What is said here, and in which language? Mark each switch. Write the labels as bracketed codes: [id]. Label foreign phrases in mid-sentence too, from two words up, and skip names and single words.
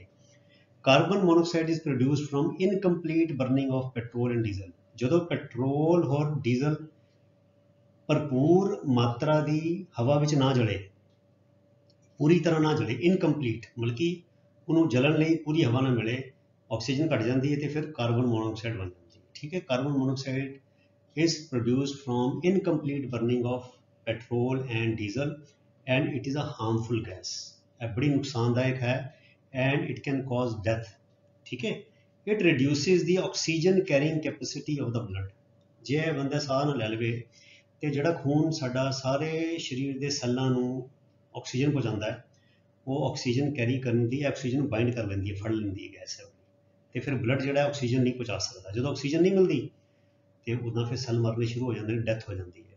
[en] carbon monoxide is produced from incomplete burning of petrol and diesel, [pa] ਜਦੋਂ ਪੈਟਰੋਲ ਔਰ ਡੀਜ਼ਲ ਭਰਪੂਰ ਮਾਤਰਾ ਦੀ ਹਵਾ ਵਿੱਚ ਨਾ ਜਲੇ, ਪੂਰੀ ਤਰ੍ਹਾਂ ਨਾ ਜਲੇ, ਇਨਕੰਪਲੀਟ ਮਤਲਬ ਕਿ ਉਹਨੂੰ ਜਲਣ ਲਈ ਪੂਰੀ ਹਵਾ ਨਾ ਮਿਲੇ, ਆਕਸੀਜਨ ਘੱਟ ਜਾਂਦੀ ਹੈ ਤੇ ਫਿਰ [en] carbon monoxide [pa] ਬਣ ਜਾਂਦੀ ਹੈ, ਠੀਕ ਹੈ। [en] carbon monoxide is produced from incomplete burning of petrol and diesel and it is a harmful gas, [pa] ਇਹ ਬੜੀ ਨੁਕਸਾਨਦਾਇਕ ਹੈ [en] and it can cause death, [pa] ਠੀਕ ਹੈ। [en] it reduces the oxygen carrying capacity of the blood, [pa] ਜੇ ਇਹ ਬੰਦਾ ਸਾਹ ਨਾ ਲੈ ਲਵੇ ਤੇ ਜਿਹੜਾ ਖੂਨ ਸਾਡਾ ਸਾਰੇ ਸਰੀਰ ਦੇ ਸੈੱਲਾਂ ਨੂੰ ਆਕਸੀਜਨ ਪਹੁੰਚਾਉਂਦਾ ਹੈ, ਉਹ [en] oxygen carry [pa] ਕਰਨ ਦੀ, ਆਕਸੀਜਨ ਨੂੰ ਬਾਈਂਡ ਕਰ ਲੈਂਦੀ ਹੈ, ਫੜ ਲੈਂਦੀ ਹੈ ਗੈਸ, ਤੇ ਫਿਰ ਬਲੱਡ ਜਿਹੜਾ ਆਕਸੀਜਨ ਨਹੀਂ ਪਹੁੰਚਾ ਸਕਦਾ। ਜਦੋਂ ਆਕਸੀਜਨ ਨਹੀਂ ਮਿਲਦੀ ਤੇ ਉੱਦਾਂ ਫਿਰ ਸੈੱਲ ਮਰਨੇ ਸ਼ੁਰੂ ਹੋ ਜਾਂਦੇ ਨੇ, ਡੈਥ ਹੋ ਜਾਂਦੀ ਹੈ।